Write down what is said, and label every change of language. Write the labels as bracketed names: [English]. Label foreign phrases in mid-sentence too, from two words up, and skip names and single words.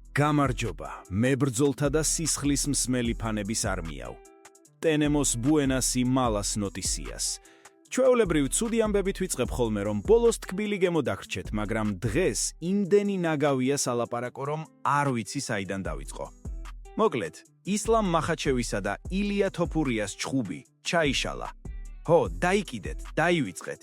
[Georgian] გამარჯობა, მებრძოლთა და სისხლის მსმელი ფანების არმიაო. [Spanish] Tenemos buenas y malas noticias. [Georgian] ჩვეულებრივ ცუდი ამბებით ვიწყებ ხოლმე, რომ ბოლოს თკბილი გემოდაგრჩეთ, მაგრამ დღეს იმდენი ნაგავია სალაპარაკო, რომ არ ვიცი საიდან დავიწყო. მოკლედ, ისლამ მახაჩევისა და ილია თოფურიას ჩხუბი ჩაიშალა. Ho, დაიკიდეთ, დაივიწყეთ.